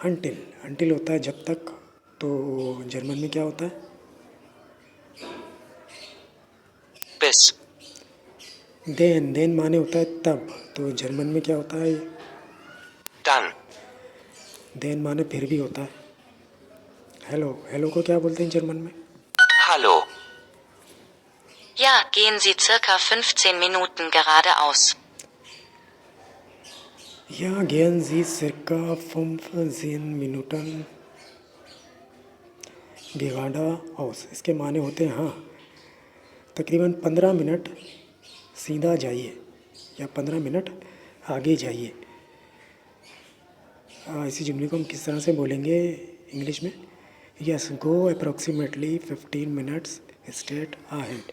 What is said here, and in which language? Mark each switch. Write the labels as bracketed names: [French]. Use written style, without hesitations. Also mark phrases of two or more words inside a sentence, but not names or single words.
[Hindi] अंटिल होता है जब तक, तो जर्मन में क्या होता है? [German] Bis. [Hindi] देन माने होता है तब, तो जर्मन में क्या होता है? [German] Dann. [Hindi] देन माने फिर भी होता है। हेलो को क्या बोलते हैं जर्मन में? [German] Hallo. Ja, gehen Sie circa 15 Minuten geradeaus. या gehen Sie circa 15 Minuten geradeaus, [Hindi] इसके माने होते हैं हाँ, तकरीबन 15 मिनट सीधा जाइए या 15 मिनट आगे जाइए। इसी जुमले को हम किस तरह से बोलेंगे इंग्लिश में? [English] yes, go approximately 15 minutes straight ahead.